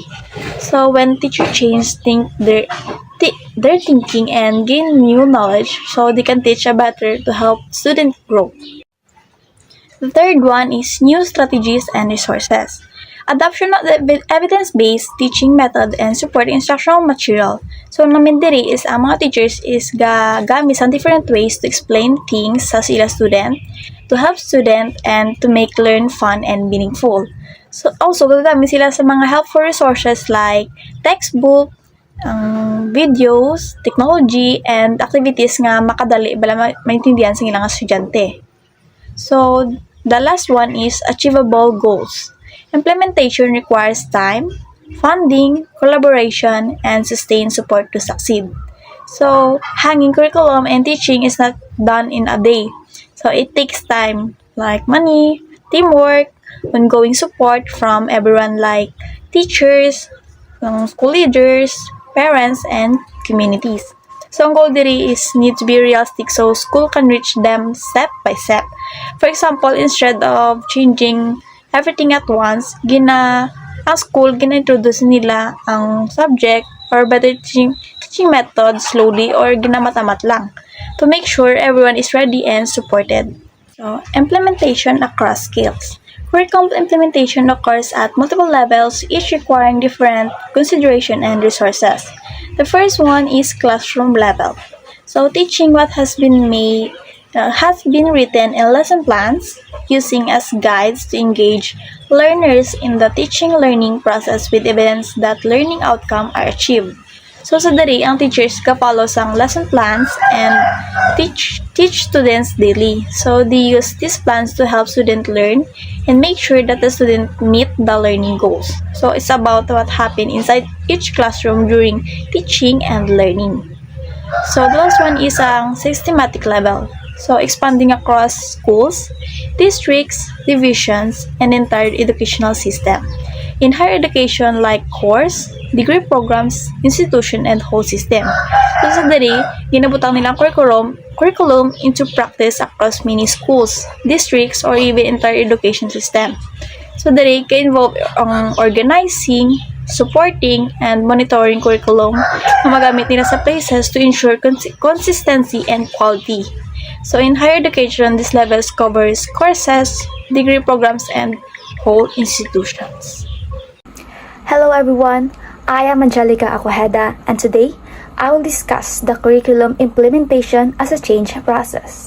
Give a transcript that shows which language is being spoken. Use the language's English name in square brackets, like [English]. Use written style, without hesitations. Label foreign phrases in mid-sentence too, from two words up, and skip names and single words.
[English] So, when teacher change their thinking and gain new knowledge, so they can teach better to help students grow. The third one is new strategies and resources. Adoption of the evidence-based teaching method and support instructional material. So, [Hiligaynon] namin diri [English] is [Hiligaynon] ang mga [English] teachers is [Hiligaynon] gamit sa [English] different ways to explain things [Hiligaynon] sa sila [English] student, to help student, and to make learn fun and meaningful. So, also, [Hiligaynon] gagamit sila sa mga [English] helpful resources like textbook, videos, technology, and activities [Hiligaynon] nga makadali bala maintindihan sa ilang estudyante. [English] So, the last one is achievable goals. Implementation requires time, funding, collaboration, and sustained support to succeed. So, hanging curriculum and teaching is not done in a day. So, it takes time, like money, teamwork, ongoing support from everyone like teachers, school leaders, parents, and communities. So, [Hiligaynon] ang goal diri [English] is need to be realistic so school can reach them step by step. For example, instead of changing everything at once, [Hiligaynon] ang school, gina-introduce nila ang [English] subject or better teaching method slowly or [Hiligaynon] ginamatamat lang [English] to make sure everyone is ready and supported. So, implementation across skills. Curriculum implementation occurs at multiple levels, each requiring different consideration and resources. The first one is classroom level. So, teaching what has been written in lesson plans, using as guides to engage learners in the teaching-learning process with evidence that learning outcomes are achieved. So, [Hiligaynon] sa dari, ang teachers ka-follow sang [English] lesson plans and teach students daily. So, they use these plans to help students learn and make sure that the student meet the learning goals. So, it's about what happened inside each classroom during teaching and learning. So, the last one is ang systematic level. So, expanding across schools, districts, divisions, and entire educational system. In higher education like course, degree programs, institution, and whole system. So [Hiligaynon] sa diri, ginabutang nilang [English] curriculum into practice across many schools, districts, or even entire education system. So [Hiligaynon] diri ka-involve ang [English] organizing, supporting, and monitoring curriculum [Hiligaynon] na magamit nila sa [English] places to ensure consistency and quality. So in higher education, this levels covers courses, degree programs, and whole institutions. Hello everyone, I am Angelica Aquajeda, and today I will discuss the curriculum implementation as a change process.